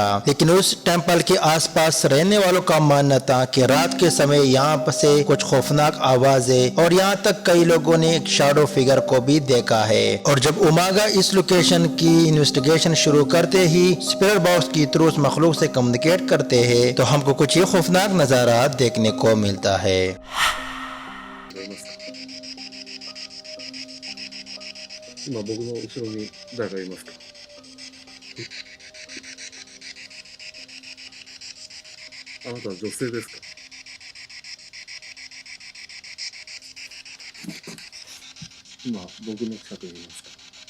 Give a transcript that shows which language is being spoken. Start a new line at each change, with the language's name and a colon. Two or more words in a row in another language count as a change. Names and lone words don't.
Hindi: लेकिन उस टेम्पल के आसपास रहने वालों का मानना था कि रात के समय यहाँ से कुछ खौफनाक आवाजें और यहाँ तक कई लोगों ने एक
English: shadow figure
Hindi: को भी देखा है। और जब उमागा इस लोकेशन की इन्वेस्टिगेशन शुरू करते ही
English: spirit box
Hindi: की थ्रू उस मखलूक से कम्युनिकेट करते हैं तो हमको कुछ ही खौफनाक नजारा देखने को मिलता है।
Japanese: 今僕の後ろに誰かいますか？あなたは女性ですか？今僕の近くにいますか？